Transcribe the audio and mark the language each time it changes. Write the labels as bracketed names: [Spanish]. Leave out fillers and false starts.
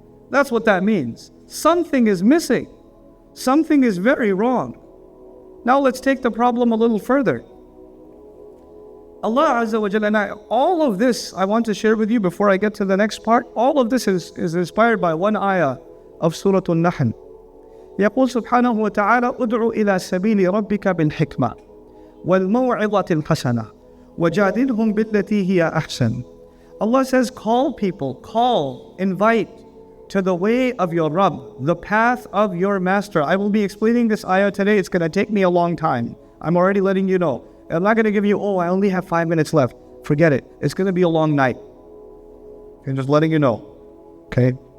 [English] That's what that means. Something is missing. Something is very wrong. Now let's take the problem a little further. Allah Azza wa Jalla, all of this I want to share with you before I get to the next part. All of this is inspired by one ayah of Surah An-Nahl. [Arabic] يقول سبحانه وتعالى ادع إلى سبيل ربك بالحكمة والموعظة الحسنة وجادلهم بالتي هي أحسن. [English] Allah says, call people, invite to the way of your Rabb, the path of your master. I will be explaining this ayah today. It's going to take me a long time. I'm already letting you know. I'm not going to give you, I only have 5 minutes left. Forget it. It's going to be a long night. I'm just letting you know. Okay?